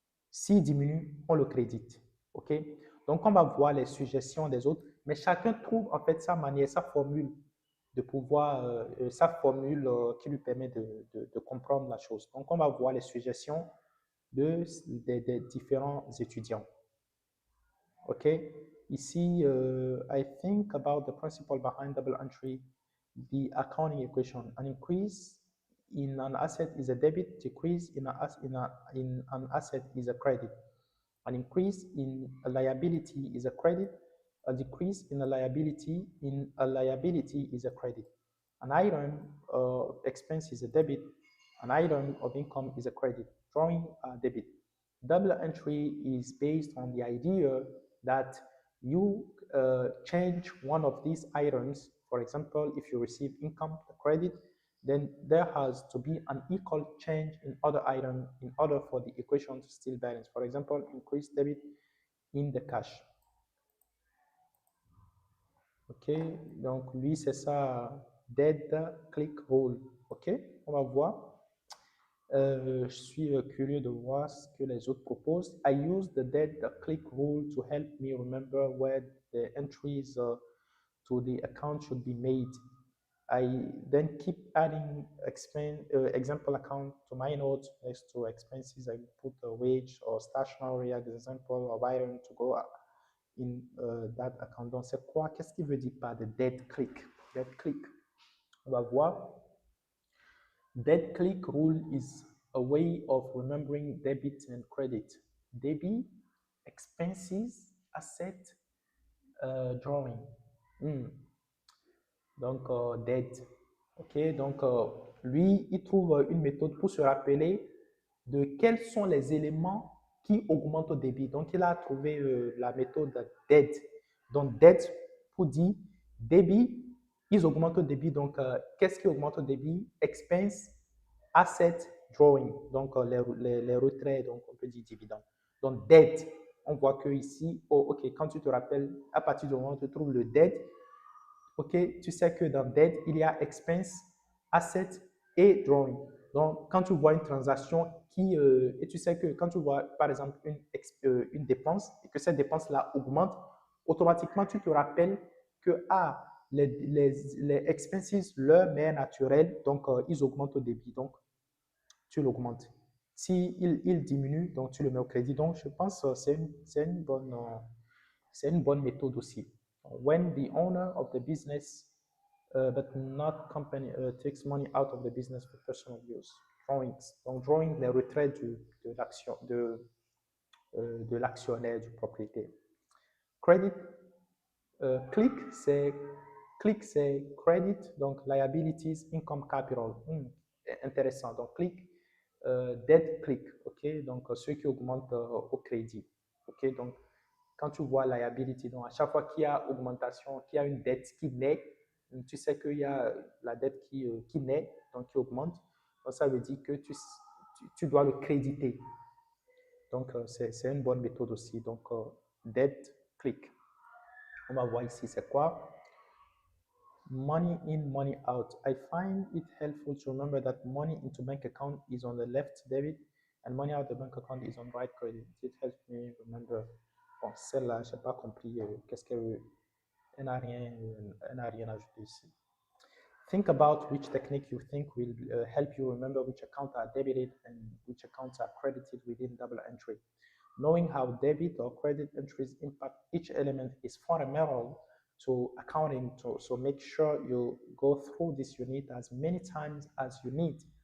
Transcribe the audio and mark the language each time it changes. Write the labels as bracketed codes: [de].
[fr] S'il diminue, on le crédite. OK? Donc, on va voir les suggestions des autres, mais chacun trouve en fait sa manière, sa formule de pouvoir, sa formule qui lui permet de comprendre la chose. Donc, on va voir les suggestions des différents étudiants. OK? Ici, [en] I think about the principle behind double entry, the accounting equation. An increase in an asset is a debit, decrease in an asset is a credit. An increase in a liability is a credit, a decrease in a liability is a credit. An item expense is a debit, an item of income is a credit, drawing a debit. Double entry is based on the idea that you change one of these items. For example, if you receive income, a credit, then there has to be an equal change in other item in order for the equation to still balance. For example, increase debit in the cash. [fr] OK, donc lui, c'est ça, dead click rule. OK, on va voir. Je suis curieux de voir ce que les autres proposent. [en] I use the dead click rule to help me remember where the entries to the account should be made. I then keep adding example account to my notes next to expenses. I put a wage or stationery as example of item to go in that account. [fr] Donc, c'est quoi? Qu'est-ce qu'il veut dire par de dead click? Dead click. On va voir. [en] Dead click rule is a way of remembering debit and credit. Debit, expenses, asset, drawing. [fr] Donc, dead. OK, donc lui, il trouve une méthode pour se rappeler de quels sont les éléments qui augmentent au débit. Donc, il a trouvé la méthode dead. Donc, dead pour dire débit, ils augmentent au débit. Donc, qu'est-ce qui augmente au débit? Expense, asset, drawing. Donc, les retraits, donc on peut dire dividende. Donc, dead, on voit que ici, oh, OK, quand tu te rappelles, à partir du moment où tu trouves le dead, OK, tu sais que dans debt, il y a expense, asset et drawing. Donc, quand tu vois une transaction et tu sais que quand tu vois, par exemple, une dépense et que cette dépense-là augmente, automatiquement, tu te rappelles que les expenses, leur mère naturelle, donc ils augmentent au débit. Donc, tu l'augmentes. Si il diminue, donc tu le mets au crédit. Donc, je pense que c'est une bonne méthode aussi. [en] When the owner of the business, but not company, takes money out of the business for personal use. Drawings. [fr] Donc, drawing, les retraits de l'actionnaire, du propriétaire. Credit, click, c'est credit, donc liabilities, income, capital. Intéressant. Donc, click, debt click, ok, donc ceux qui augmentent au crédit, ok, donc quand tu vois liability, donc à chaque fois qu'il y a augmentation, qu'il y a une dette qui naît, tu sais qu'il y a la dette qui naît, donc qui augmente, donc ça veut dire que tu dois le créditer. Donc c'est une bonne méthode aussi, donc debt click. On va voir ici c'est quoi. [en] Money in, money out. I find it helpful to remember that money into bank account is on the left debit and money out of the bank account is on right credit. It helps me remember. [fr] Bon, celle-là, je n'ai pas compris qu'est-ce qu'elle n'a rien ajouté ici. [en] Think about which technique you think will help you remember which accounts are debited and which accounts are credited within double entry. Knowing how debit or credit entries impact each element is fundamental to accounting. So make sure you go through this unit as many times as you need.